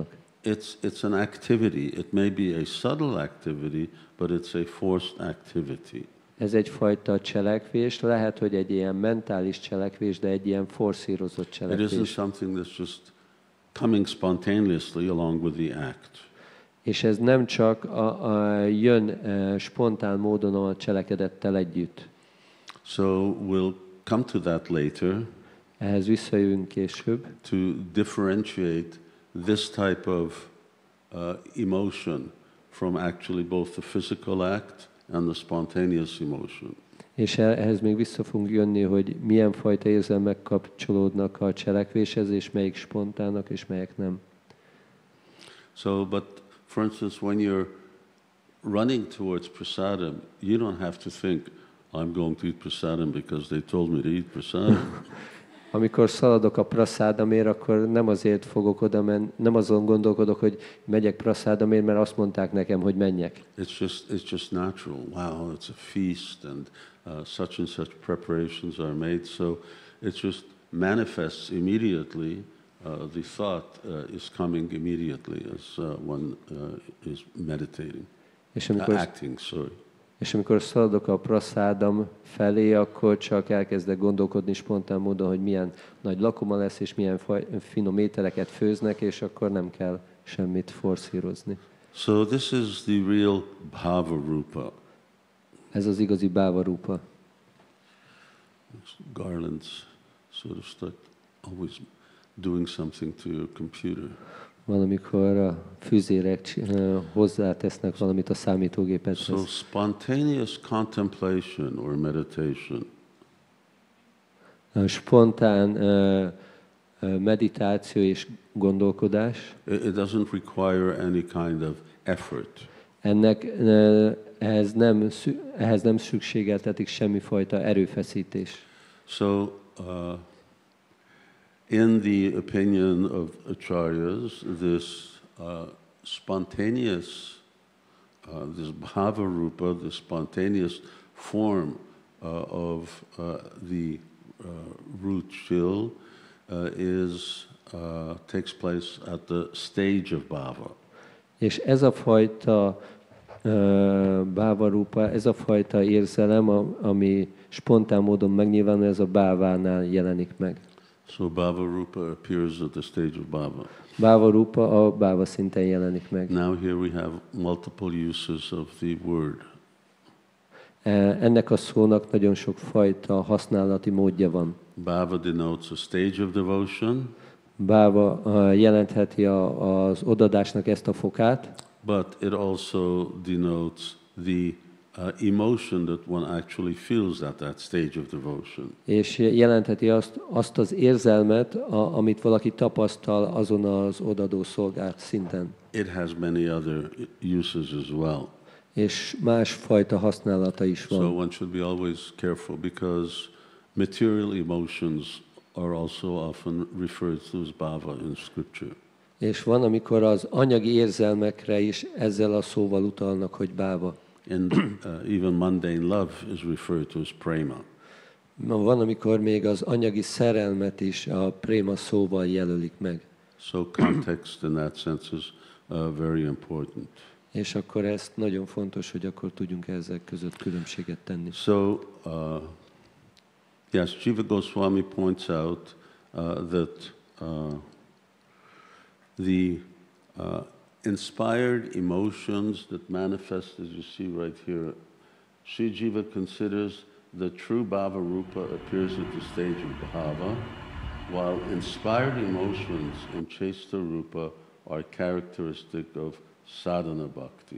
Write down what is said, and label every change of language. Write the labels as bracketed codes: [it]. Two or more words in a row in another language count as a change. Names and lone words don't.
[en] It's an activity. It may be a subtle activity, but it's a forced activity. [hu] Ez egyfajta cselekvés, lehet, hogy egy ilyen mentális cselekvés, de egy ilyen forszírozott cselekvés. [en] It isn't something that's just coming spontaneously along with the act. [hu] És ez nem csak jön spontán módon a cselekedettel együtt. [en] So we'll come to that later. [hu] Ehhez visszajövünk később. [en] To differentiate this type of emotion from actually both the physical act and the spontaneous emotion. [hu] És ehhez még vissza fogunk jönni, hogy milyen fajta érzelmek kapcsolódnak a cselekvéshez, és melyik spontának, és melyek nem. [en] So, but for instance, when you're running towards prasadam, you don't have to think, I'm going to eat prasadam because they told me to eat prasadam. [hu] Amikor szaladok a praszádamért, akkor nem azért fogok oda menni, nem azon gondolkodok, hogy megyek praszádamért, mert azt mondták nekem, hogy menjek. [en] It's just natural. Wow, it's a feast, and such preparations are made. So it just manifests immediately. The thought is coming immediately as one is meditating, [hu] És amikor, [en] acting. Sorry. [hu] És amikor szaladok a praszádam felé, akkor csak elkezdek gondolkodni spontán módon, hogy milyen nagy lakoma lesz, és milyen finom ételeket főznek, és akkor nem kell semmit forszírozni. [en] So this is the real [sa] bhava rupa. [hu] Ez az igazi [sa] bhava rupa. [en] Garlands sort of start always doing something to your computer. [hu] Valamikor a füzérek hozzátesznek valamit a számítógépethez. [en] So spontaneous contemplation or meditation. [hu] Spontán meditáció és gondolkodás. [en] It doesn't require any kind of effort. [hu] Ehhez nem szükségeltetik semmifajta erőfeszítés. [en] So in the opinion of acharyas, this spontaneous, this [sa] bhava rupa, [en] the spontaneous form of the root chill takes place at the stage of bhava. [hu] És ez a fajta [sa] bhava rupa, [hu] ez a fajta érzelem, ami spontán módon megnyilvánul, ez a bhávánál jelenik meg. [en] So [sa] bhava rupa [en] appears at the stage of bhava. [sa] Bhava rupa [hu] a bhava szinten jelenik meg. [en] Now here we have multiple uses of the word. [hu] Ennek a szónak nagyon sok fajta használati módja van. [en] Bhava denotes a stage of devotion. [hu] Bhava jelentheti az odadásnak ezt a fokát. [en] But it also denotes the emotion that one actually feels at that stage of devotion. [hu] És jelentheti azt az érzelmet, amit valaki tapasztal azon az odadó szolgált szinten. [en] It has many other uses as well. [hu] És más fajta használata is van. [en] So one should be always careful because material emotions are also often referred to as bhava in scripture. [hu] És van, amikor az anyagi érzelmekre is ezzel a szóval utalnak, hogy bhava. [en] And even mundane love is referred to as prema. [hu] Van, amikor még az anyagi szerelmet is a préma szóval jelölik meg. [en] So context in that sense is very important. [hu] És akkor ezt nagyon fontos, hogy akkor tudjunk ezek között különbséget tenni. [en] So, yes, Jiva Goswami points out that the inspired emotions that manifest, as you see right here, Sri Jiva considers the true [sa] bhava rupa [en] appears at the stage of bhava, while inspired emotions in [sa] chesta rupa [en] are characteristic of Śivarāma-bhakti.